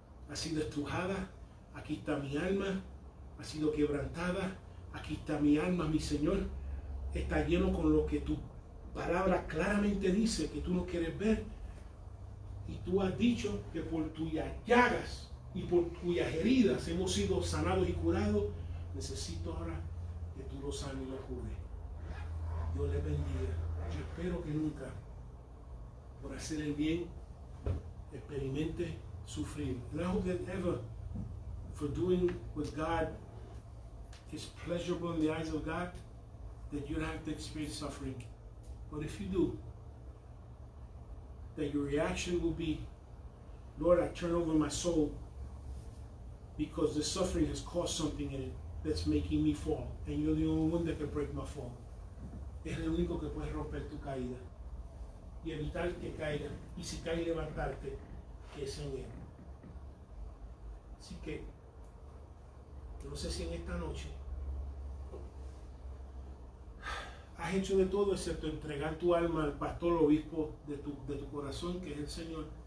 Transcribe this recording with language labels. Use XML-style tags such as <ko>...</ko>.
<es>ha sido estrujada, aquí está mi alma, ha sido quebrantada, aquí está mi alma, mi Señor, está lleno con lo que tu palabra claramente dice que tú no quieres ver, y tú has dicho que por tuyas llagas y por cuyas heridas hemos sido sanados y curados. Necesito ahora que tú lo sanes y lo cures. Dios les bendiga. Yo espero que nunca, por hacer el bien, experimente sufrir.</es> <en>And I hope that ever, for doing what God is pleasurable in the eyes of God, that you don't have to experience suffering. But if you do, that your reaction will be, Lord, I turn over my soul because the suffering has caused something in it that's making me fall. And you're the only one that can break my fall.</en> <es>Es el único que puede romper tu caída y evitar que caiga. Y si cae, levantarte, que es en Él. Así que, no sé si en esta noche has hecho de todo excepto entregar tu alma al pastor obispo de tu corazón, que es el Señor.</es>